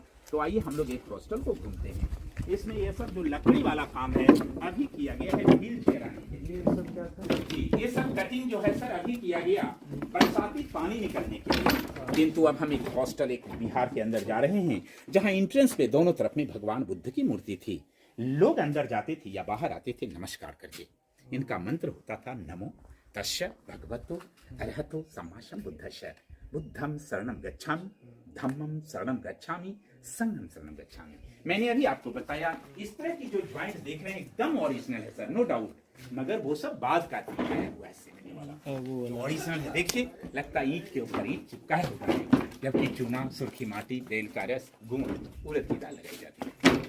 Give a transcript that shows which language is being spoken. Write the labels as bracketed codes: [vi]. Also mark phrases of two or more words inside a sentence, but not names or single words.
[hi] तो आइए हम लोग एक हॉस्टल को घूमते हैं। इसमें ये सब जो लकड़ी वाला काम है अभी किया गया है [en] wheel chair [hi] आने के लिए। ये सब कटिंग जो है सर अभी किया गया बरसाती पानी निकलने के लिए। किंतु अब हम एक हॉस्टल, एक बिहार के अंदर जा रहे हैं, जहाँ एंट्रेंस पे दोनों तरफ में भगवान बुद्ध की मूर्ति थी। लोग अंदर जाते थे या बाहर आते थे नमस्कार करके। इनका मंत्र होता था [pi] नमो तस्य भगवतो अरहतो सम्मा सम्बुद्धस्य बुद्धम शरणम गच्छामि धम्मम शरणम गच्छामि संघम शरणम गच्छामि। [hi] मैंने अभी आपको बताया इस तरह की जो ज्वाइंट देख रहे हैं एकदम ओरिजिनल है सर, [en] no doubt, [hi] मगर वो सब बाद का चीज है, वो ऐसे मिलने वाला ओरिजिनल है। देखिए लगता है ईंट के ऊपर ईंट चिपकाए होता है, जबकि चूना, सुर्खी माटी, बेल का रस, गुड़, उड़द की दाल लगाई जाती है।